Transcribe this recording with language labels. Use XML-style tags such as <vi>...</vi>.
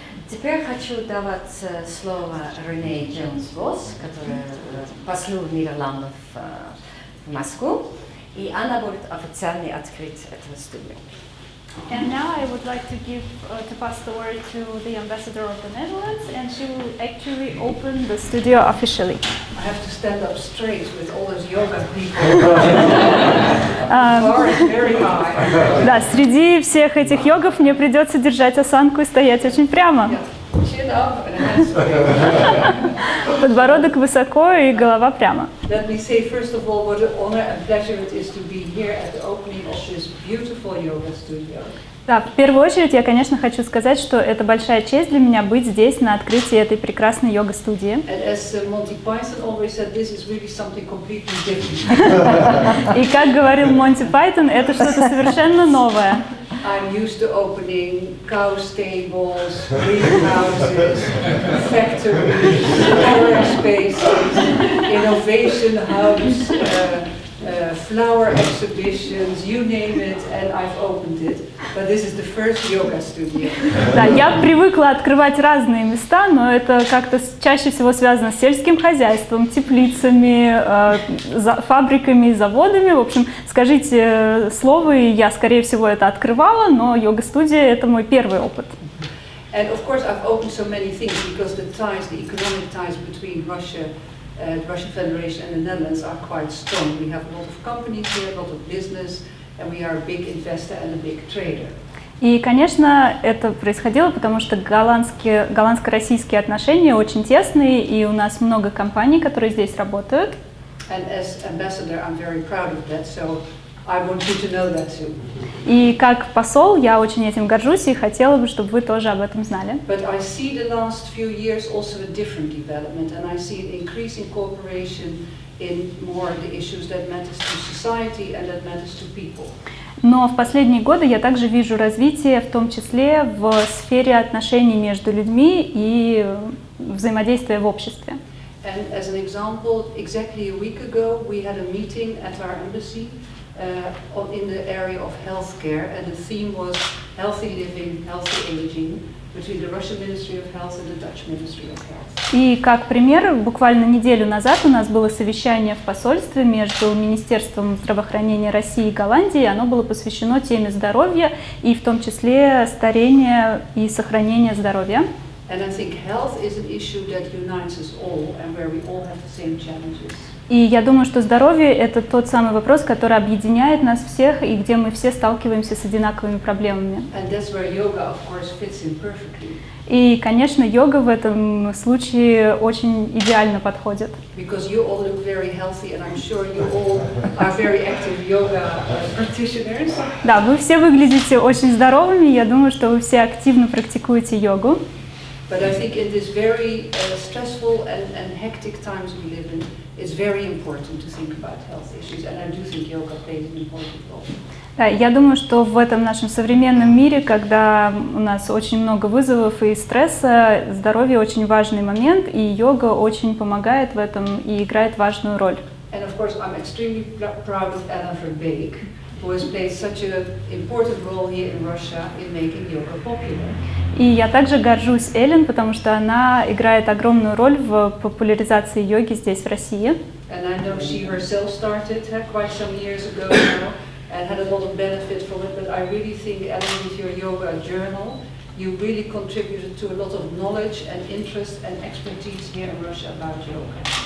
<ru>Теперь хочу давать слово Рене Джонс-Босс, которая послу в Нидерландов в Москву, и она будет официально открыть эту студию.</ru> <en>And now I would like to pass the word to the ambassador of the Netherlands, and she will actually open the studio officially. I have to stand up straight with all those yoga people. The bar is very high.</en> <ru>Да, среди всех этих йогов мне придется держать осанку и стоять очень прямо.</ru> <en>Chin up and hands straight.</en> <ru>Подбородок высоко и голова прямо.</ru> <en>Let me say first of all what an honor and pleasure it is to be here at the opening of this beautiful yoga studio.</en> <ru>Да, в первую очередь я, конечно, хочу сказать, что это большая честь для меня быть здесь на открытии этой прекрасной йога-студии.</ru> <en>And as Monty Python always said, this is really something completely different.</en> <ru>И как говорил Монти Пайтон, это что-то совершенно новое.</ru> <en>I'm used to opening cow stables, greenhouses, factories, storage spaces, innovation hubs, flower exhibitions, you name it, and I've opened it. But this is the first yoga studio.</en> <ru>Да, я привыкла открывать разные места, но это как-то чаще всего связано с сельским хозяйством, теплицами, фабриками, заводами. В общем, скажите слово, и я, скорее всего, это открывала, но йога-студия – это мой первый опыт.</ru> <en>And of course, I've opened so many things because the ties, the economic ties between Russia, the Russian Federation and the Netherlands are quite strong. We have a lot of companies here, a lot of business, and we are a big investor and a big trader.</en> <ru>И, конечно, это происходило, потому что голландско-российские отношения очень тесные, и у нас много компаний, которые здесь работают.</ru> <en>And as ambassador, I'm very proud of that. So I want you to know that too.</en> <ru>И как посол я очень этим горжусь и хотела бы, чтобы вы тоже об этом знали.</ru> <en>But I see the last few years also a different development, and I see an increasing cooperation in more the issues that matters to society and that matters to people.</en> <ru>Но в последние годы я также вижу развитие, в том числе в сфере отношений между людьми и взаимодействия в обществе.</ru> <en>And as an example, exactly a week ago we had a meeting at our embassy in the area of healthcare, and the theme was healthy living, healthy aging, between the Russian Ministry of Health and the Dutch Ministry of Health.</en> <ru>И как пример, буквально неделю назад у нас было совещание в посольстве между Министерством здравоохранения России и Голландии. Оно было посвящено теме здоровья и в том числе старения и сохранения здоровья.</ru> <en>And I think health is an issue that unites us all and where we all have the same challenges.</en> <ru>И я думаю, что здоровье – это тот самый вопрос, который объединяет нас всех и где мы все сталкиваемся с одинаковыми проблемами.</ru> <en>And that's where yoga, of course, fits in perfectly.</en> <ru>И, конечно, йога в этом случае очень идеально подходит.</ru> <en>Because you all look very healthy, and I'm sure you all are very active yoga practitioners.</en> <ru>Да, вы все выглядите очень здоровыми, я думаю, что вы все активно практикуете йогу.</ru> <en>But I think in this very stressful and hectic times we live in, it's very important to think about health issues, and I do think yoga plays an important role.</en> <ru>Да, я думаю, что в этом нашем современном мире, когда у нас очень много вызовов и стресса, здоровье очень важный момент, и йога очень помогает в этом и играет важную роль.</ru> <en>And of course, I'm extremely proud of Anna Verbeek, who has played such an important role here in Russia in making yoga popular.</en> <ru>И я также горжусь Эллен, потому что она играет огромную роль в популяризации йоги здесь, в России.</ru> <en>And I know she herself started quite some years ago now and had a lot of benefit from it, but I really think, Ellen, with your yoga journal, you really contributed to a lot of knowledge and interest and expertise here in Russia about yoga.</en>